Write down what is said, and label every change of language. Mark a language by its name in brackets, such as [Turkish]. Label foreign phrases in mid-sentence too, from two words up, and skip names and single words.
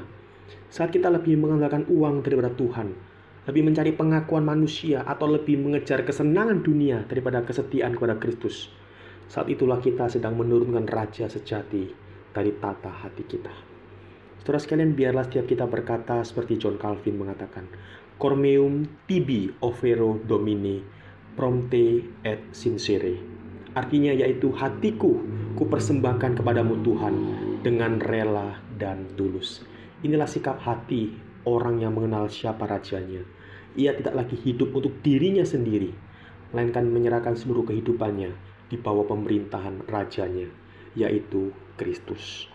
[Indonesian] Saat kita lebih mengandalkan uang daripada Tuhan, lebih mencari pengakuan manusia, atau lebih mengejar kesenangan dunia daripada kesetiaan kepada Kristus, saat itulah kita sedang menurunkan raja sejati dari tata hati kita. Saudara sekalian, biarlah setiap kita berkata seperti John Calvin mengatakan, [Latin] Cormeum tibi overo domine, prompte et sincere. [Indonesian] Artinya yaitu hatiku kupersembahkan kepadamu Tuhan dengan rela dan tulus. Inilah sikap hati orang yang mengenal siapa rajanya. Ia tidak lagi hidup untuk dirinya sendiri, melainkan menyerahkan seluruh kehidupannya di bawah pemerintahan rajanya, yaitu Kristus.